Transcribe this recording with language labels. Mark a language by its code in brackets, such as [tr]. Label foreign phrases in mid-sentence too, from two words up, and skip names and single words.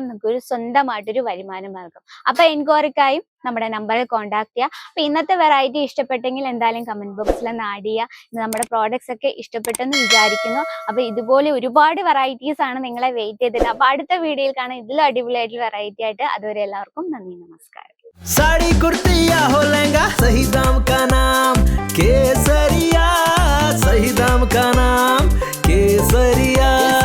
[ml] നിങ്ങൾക്കൊരു സ്വന്തമായിട്ടൊരു വരുമാന മാർഗം. അപ്പൊ എൻക്വയറിക്കായും നമ്മുടെ നമ്പറിൽ കോൺടാക്ട് ചെയ്യുക. അപ്പൊ ഇന്നത്തെ വെറൈറ്റി ഇഷ്ടപ്പെട്ടെങ്കിൽ എന്തായാലും [en] comment box [ml] ഒന്ന് ആഡ് ചെയ്യുക. നമ്മുടെ പ്രോഡക്ട്സ് ഒക്കെ ഇഷ്ടപ്പെട്ടെന്ന് വിചാരിക്കുന്നു. അപ്പൊ ഇതുപോലെ ഒരുപാട് വെറൈറ്റീസ് ആണ് നിങ്ങളെ വെയിറ്റ് ചെയ്തിട്ട്. അപ്പൊ അടുത്ത വീഡിയോയിൽ കാണാം ഇതിലും അടിപൊളിയായിട്ടുള്ള വെറൈറ്റി ആയിട്ട്. അതുവരെ എല്ലാവർക്കും നന്ദി, നമസ്കാരം. [hi] साड़ी कुर्ती या हो लहंगा, सही दाम का नाम केसरिया, सही दाम का नाम केसरिया।